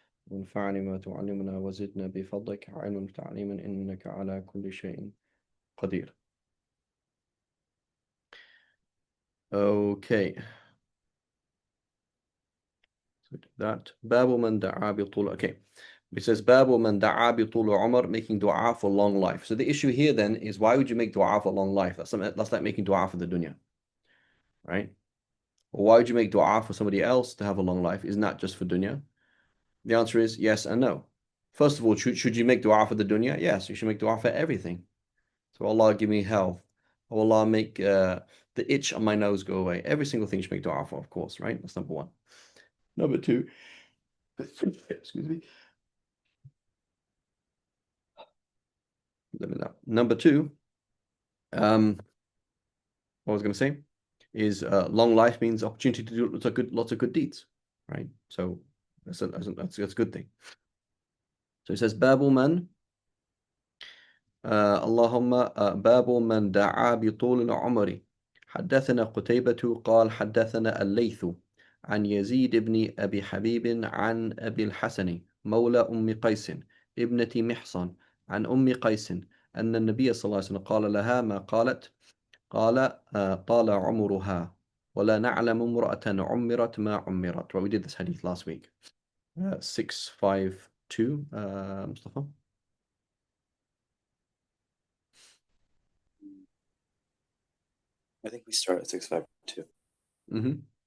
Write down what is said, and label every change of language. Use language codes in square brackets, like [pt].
[ar] وانفعني ما تعلمنا وزدنا بفضلك علما تعليما إنك على كل شيء قدير. [en] Okay, so that [ar] باب من دعا بطول. [en] Okay, it says [ar] باب من دعا بطول عمر, [en] making dua for long life. So the issue here then is, why would you make dua for long life? That's like making dua for the dunya, right? Or why would you make dua for somebody else to have a long life? Isn't that just for dunya? The answer is yes and no. First of all, should you make dua for the dunya? Yes, you should make dua for everything. So Allah, give me health. Oh Allah, make the itch on my nose go away. Every single thing you should make dua for, of course, right? That's number one. Number two, excuse me. Number two, what I was going to say is long life means opportunity to do lots of good deeds, right? So that's a good thing. So it says Babu man, [ar] اللهم باب من دعا بطول العمر. حدثنا قتيبة قال حدثنا الليث عن يزيد بن أبي حبيب عن أبي الحسن مولى أم قيس ابنة محصن عن أم قيس أن النبي صلى الله عليه وسلم قال لها ما قالت. قال طال عمرها ولا نعلم امرأة عمرت ما عمرت. [en] Well, we did this hadith last week. 652, Mustafa. I think we start at 652. Mm-hmm.